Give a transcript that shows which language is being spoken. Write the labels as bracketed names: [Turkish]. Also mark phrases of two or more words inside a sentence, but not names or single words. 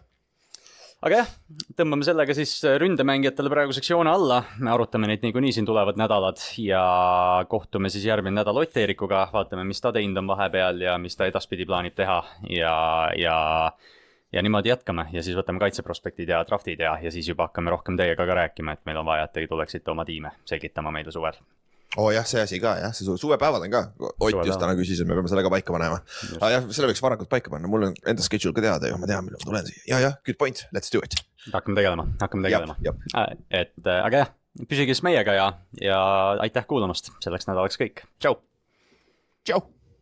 [Estonian] Aga jah, tõmbame sellega siis ründemängijatele praegu sektsioone alla, me arutame neid niikuinii siin tulevad nädalad ja kohtume siis järgmine nädal Ott Eerikuga, vaatame, mis ta teinud on vahepeal ja mis ta edaspidi plaanib teha ja niimoodi jätkame ja siis võtame kaitseprospektid ja draftid ja siis juba hakkame rohkem teiega ka rääkima, et meil on vaja, et te tuleksite oma tiime selgitama meile suvel. Jah, see asi ka, jah, see suvepäevad on ka, Ott just täna küsis, et me peame selle ka paika panema. Jah, selle võiks varakult paika panna, mul on enda schedule ka teada ja ma tean, millal ma tulen siia. Ja, [English] good point, let's do it. [Estonian] Hakkame tegelema. Aga jah, püsigis meiega ja aitäh kuulamast, selleks nädalaks kõik. Tšau!